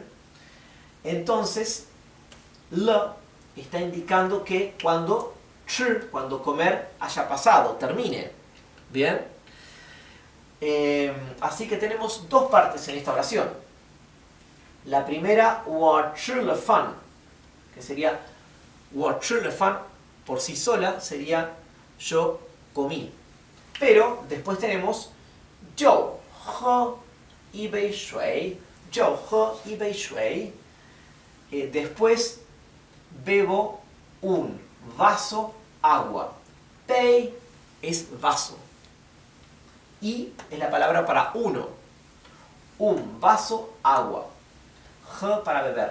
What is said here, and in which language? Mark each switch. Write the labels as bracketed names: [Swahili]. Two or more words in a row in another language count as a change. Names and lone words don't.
[Spanish] Entonces, le está indicando que cuando comer haya pasado, termine. ¿Bien? Así que tenemos dos partes en esta oración. La primera, [Chinese] 我吃了饭, [Spanish] que sería [Chinese] 我吃了饭 [Spanish] por sí sola, sería yo comí. Pero después tenemos [Chinese] 就喝一杯水, 就喝一杯水. [Spanish] Después bebo un vaso agua. 杯 es vaso. Y es la palabra para uno. Un vaso agua. 喝 para beber.